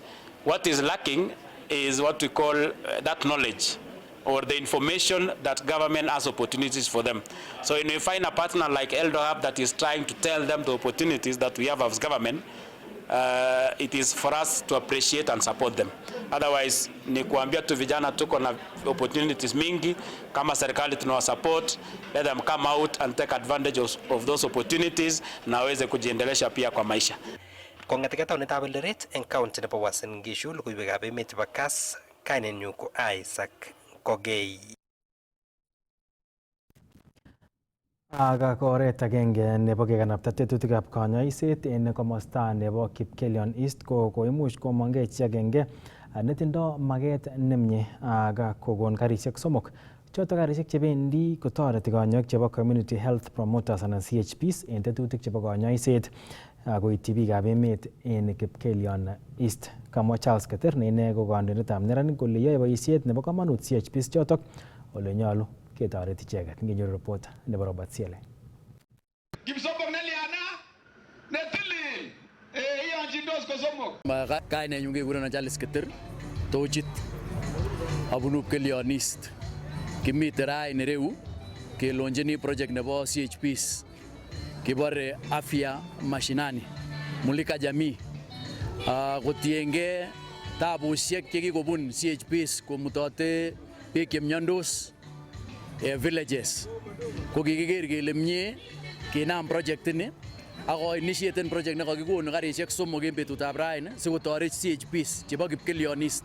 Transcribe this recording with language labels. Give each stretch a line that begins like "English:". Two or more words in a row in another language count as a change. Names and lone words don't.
English: What is lacking is what we call that knowledge or the information that government has opportunities for them. So when we find a partner like Eldo Hub that is trying to tell them the opportunities that we have as government, it is for us to appreciate and support them. Otherwise,
Swahili: ni kuambia tu vijana tuko na opportunities mingi, kama serikali tunawa support,
English: let them come out and take advantage of those opportunities
Swahili: na waweze kujiendelesha pia kwa maisha.
Kalenjin: Kong'eteke taonitab Eldoret eng county nebo Uasin Gishu, logoiwekab emet chebo Kass, kainenyu ko Isaac Kogei. Aga ko oret agenge nebo kekanapta tetutikab kanyoiset en komosta nebo Kipkelion East ko koimuch komongei chi agenge netindo maget nemie aga kokon karisiek somok. Choto karisiek chebendi kotoreti kanyoik chebo
English: community health promoters
Kalenjin: anan CHPs en tetutik chebo kanyoiset koityi biikab emet en Kipkelion East. Kamwa Charles Keter ne ine ko kandoindetab neranik kole yoe boisiet nebo komonut CHPs chotok ole nyolu ketoret icheket. Ngenyoru report nebo Robert Siele. Kipsomok neliana netilil iyonjindos kosomok. Kainenyu kekurenon Charles Keter, tochit abunu Kipkelion East. Kimite raini reu kelonjini project nebo CHPs kibore
Swahili: afya mashinani mulika jamii
Kalenjin: kotienge tabusiek chekikobun CHPs komutote biik chemiondos villages ko kikiker kele mie kinam project ini ako initiaten project nekakikonu karisiek somok en betutab raini sikotoret CHPs chebo Kipkelion East.